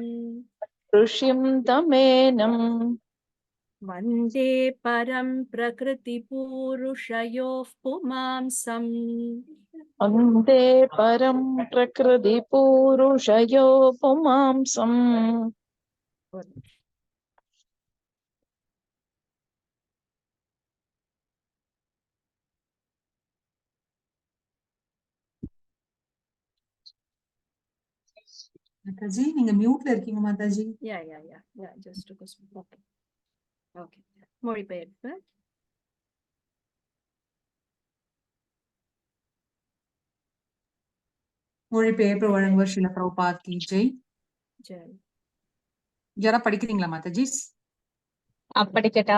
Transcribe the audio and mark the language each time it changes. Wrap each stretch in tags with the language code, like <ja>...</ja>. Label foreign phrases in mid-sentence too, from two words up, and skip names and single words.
<sa>ऋषिं तमेनम् वन्दे परं प्रकृतिपूरुषयोः पुमांसम् वन्दे परं प्रकृतिपूरुषयो पुमांसम्</sa> <ta>மாதாஜி நீங்க மியூட்ல இருக்கீங்க மாதாஜி.</ta> <en>Yeah, just took a small. Okay.</en> <ta>மொழிபெயர்ப்பு. மொழிபெயர்ப்பு வழங்குவர் ஸ்ரீல பிரபுபாத்</ta> <hi>की जय.</hi> <ta>ஜெய். யாரா படிக்கிறீங்களா மாதாஜி? படிக்கட்டா?</ta>